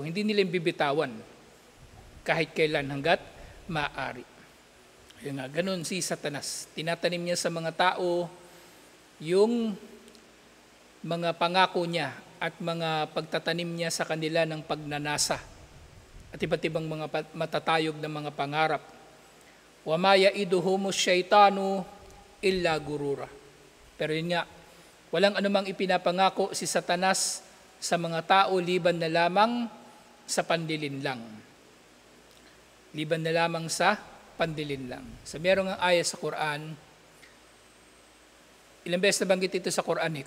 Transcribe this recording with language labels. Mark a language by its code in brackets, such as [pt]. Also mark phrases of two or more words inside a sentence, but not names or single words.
[tl] Hindi nila yung bibitawan kahit kailan hanggat maaari. Yun nga, ganun si Satanas. Tinatanim niya sa mga tao yung mga pangako niya at mga pagtatanim niya sa kanila ng pagnanasa at iba't ibang mga matatayog na mga pangarap. [ar] Wa ma yaiduhumus syaitanu illa gurura. [tl] Pero yun nga, walang anumang ipinapangako si Satanas sa mga tao liban na lamang sa pandilinlang. Liban na lamang sa pandilinlang. So merong ang aya sa Quran, ilang beses nabanggit ito sa Quran eh.